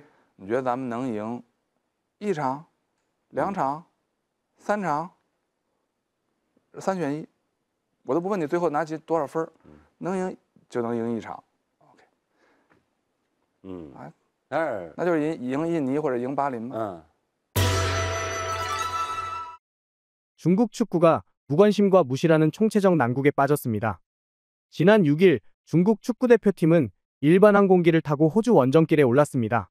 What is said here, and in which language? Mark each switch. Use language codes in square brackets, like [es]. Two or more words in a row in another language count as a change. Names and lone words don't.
[zh] 你觉得咱们能赢1场、2场、3场？3选1，我都不问你最后拿多少分，能赢就能赢1场 ，OK，那就是赢印尼或者赢巴林嘛。 [ko] 중국 축구가 무관심과 무시라는 총체적 난국에 빠졌습니다. 지난 6일 중국 축구대표팀은 일반 항공기를 타고 호주 원정길에 올랐습니다.